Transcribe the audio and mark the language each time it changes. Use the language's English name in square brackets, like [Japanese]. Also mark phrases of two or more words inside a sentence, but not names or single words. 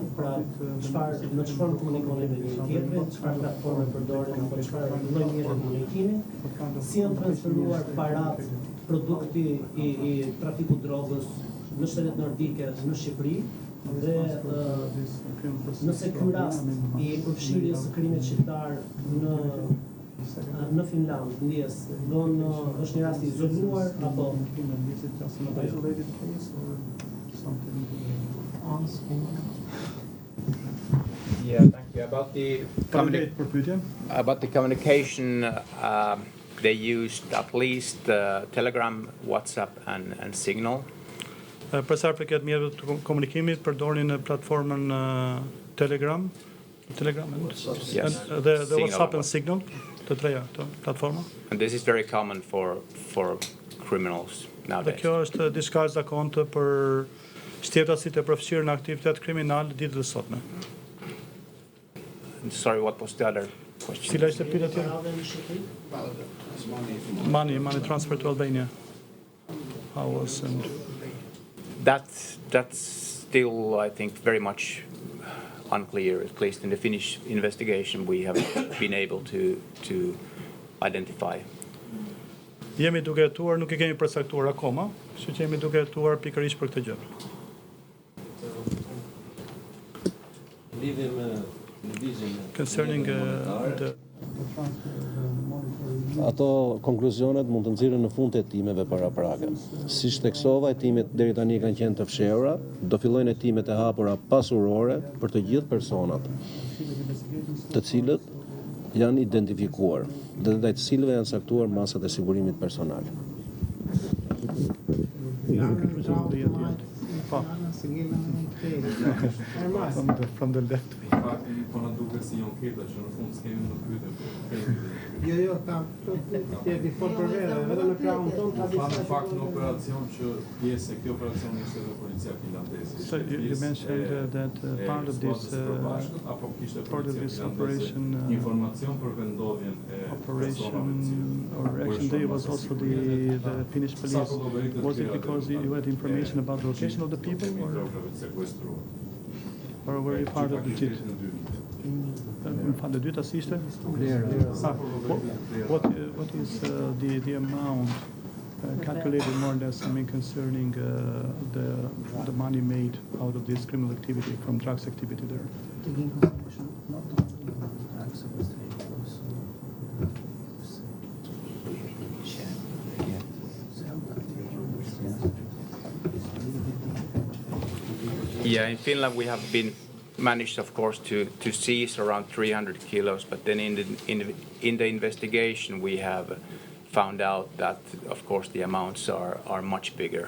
[Albanian] pra në çfarë komunikonin me njëri tjetrin, çfarë platforme përdorin apo çfarë lloj mjeshi komunikimi, si janë transferuar parat, produkti i trafikut drogës në shtetet nordike në Shqipëri dhe nëse ky rast I përfshirjes së krimit shqiptar në Finland ndjes është një rast I izoluar apo [English] Yeah, thank you. About the [Albanian] Faleminderit për pyetjen. [English] communication, they used at least Telegram, WhatsApp, and Signal. [Albanian] Për sa përket mjeteve të komunikimit, përdorin platformën Telegram, [English] Yes. [Albanian] dhe Signal. [English] WhatsApp and Signal, [Albanian] të treja këto platforma. [English] And this is very common for criminals [Albanian] Dhe [English] nowadays. [Albanian] kjo është diçka e zakontë për shtetasit e përfshirë në aktivitet kriminal ditët e sotme. [English] Sorry, what was the other question? [Albanian] Cila ishte pyetja tjetër? radhë në Shqipëri? [English] Money transfer to Albania. How was and That's still, I think, very much unclear. At least in the Finnish investigation, we haven't been able to identify. [Albanian] Jemi duke hetuar, nuk e kemi përcaktuar akoma, kështu që jemi duke hetuar pikërisht për këtë gjë. Lidhje me lëvizjen [English] Concerning the [Albanian] Ato konkluzionet mund të nxirren në fund të hetimeve paraprake. Siç theksova, hetimet deri tani kanë qenë të fshehura, do fillojnë hetimet e hapura pasurore për të gjithë personat, të cilët janë identifikuar dhe ndaj të cilëve janë saktuar masat e sigurimit personal. [English] from the left. [Albanian] Fakti po na duket si një anketa që në fund s'kemi më pyetje. Jo, ti fol për vete, vetëm në krahun ton ka Fa në fakt në operacion që pjesë e këtij operacioni ishte edhe policia finlandeze. [English] So you mentioned that part of this [Albanian] apo kishte [English] part of this operation [Albanian] informacion për vendodhjen e [English] operation or action day was also the Finnish police. Was it because you had information about the location of the people or were you part of it? [Albanian] Në fund të dyta si ishte? [English] What is the amount calculated more or less, I mean, concerning the money made out of this criminal activity from drugs activity there? Yeah, in Finland we have been managed, of course, to seize around 300 kilos, but then in the investigation we have found out that, of course, the amounts are much bigger.